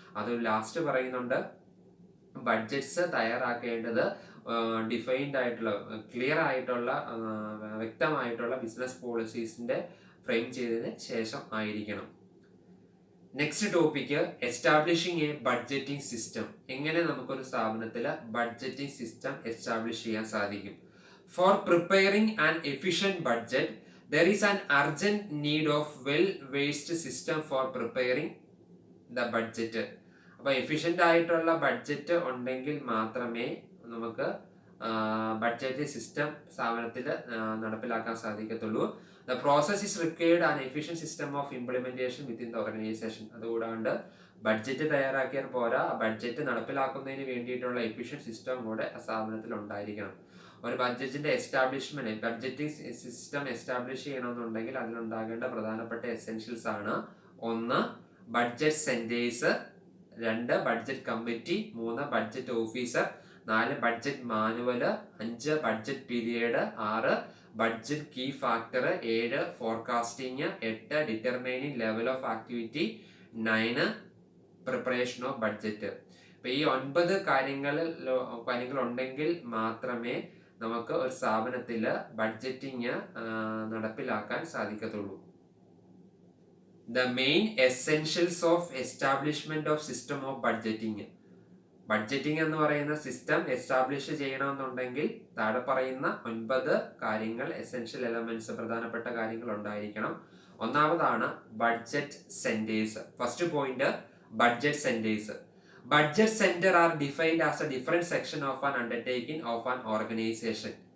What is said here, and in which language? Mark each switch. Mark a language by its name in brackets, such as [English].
[Malayalam] അത് ലാസ്റ്റ് പറയുന്നുണ്ട്, budgets തയ്യാറാക്കേണ്ടത് defined ആയിട്ടുള്ള, ക്ലിയർ ആയിട്ടുള്ള, വ്യക്തമായിട്ടുള്ള ബിസിനസ് പോളിസീസിന്റെ ഫ്രെയിം ചെയ്തതിന് ശേഷം ആയിരിക്കണം. [English] Next topic, establishing a budgeting system. [Malayalam] എങ്ങനെ നമുക്കൊരു സ്ഥാപനത്തിൽ ബഡ്ജറ്റിംഗ് സിസ്റ്റം എസ്റ്റാബ്ലിഷ് ചെയ്യാൻ സാധിക്കും? [English] For preparing an efficient budget, there is an urgent need of well-versed system for preparing the budget. [Malayalam] അപ്പോൾ എഫിഷ്യൻ്റ് ആയിട്ടുള്ള ബഡ്ജറ്റ് ഉണ്ടെങ്കിൽ മാത്രമേ നമുക്ക് ബഡ്ജറ്റ് സിസ്റ്റം സ്ഥാപനത്തിൽ നടപ്പിലാക്കാൻ സാധിക്കത്തുള്ളൂ. [English] The process is required an efficient system of implementation within the organization. [Malayalam] അതുകൂടാണ്ട് budget തയ്യാറാക്കിയാൽ പോരാ, budget നടപ്പിലാക്കുന്നതിന് വേണ്ടിയിട്ടുള്ള എഫിഷ്യന്റ് സിസ്റ്റം കൂടെ സ്ഥാപനത്തിൽ ഉണ്ടായിരിക്കണം. ഒരു ബഡ്ജറ്റിന്റെ എസ്റ്റാബ്ലിഷ്മെന്റ്, ബഡ്ജറ്റിംഗ് സിസ്റ്റം എസ്റ്റാബ്ലിഷ് ചെയ്യണമെന്നുണ്ടെങ്കിൽ അതിലുണ്ടാകേണ്ട പ്രധാനപ്പെട്ട എസെൻഷ്യൽസ് ആണ്: 1, budget centres; 2, budget committee; 3, budget officer; 4, budget manual; 5, budget period; 6, [English] Budget key factor 7 forecasting, 8 determining level of activity, 9 preparation of budget. [Malayalam] അപ്പൊ ഈ 9 കാര്യങ്ങൾ ഉണ്ടെങ്കിൽ മാത്രമേ നമുക്ക് ഒരു സ്ഥാപനത്തിൽ ബഡ്ജറ്റിങ് നടപ്പിലാക്കാൻ സാധിക്കത്തുള്ളൂ. [English] The main essentials of establishment of system of budgeting. [Malayalam] Budgeting എന്ന് പറയുന്ന സിസ്റ്റം എസ്റ്റാബ്ലിഷ് ചെയ്യണമെന്നുണ്ടെങ്കിൽ താഴെ പറയുന്ന 9 കാര്യങ്ങൾ, എസെൻഷ്യൽ എലമെന്റ്സ്, പ്രധാനപ്പെട്ട കാര്യങ്ങൾ ഉണ്ടായിരിക്കണം. ഒന്നാമതാണ് budget centres. [English] First point, budget centres. Budget centre are defined as a different section of an undertaking of an organisation.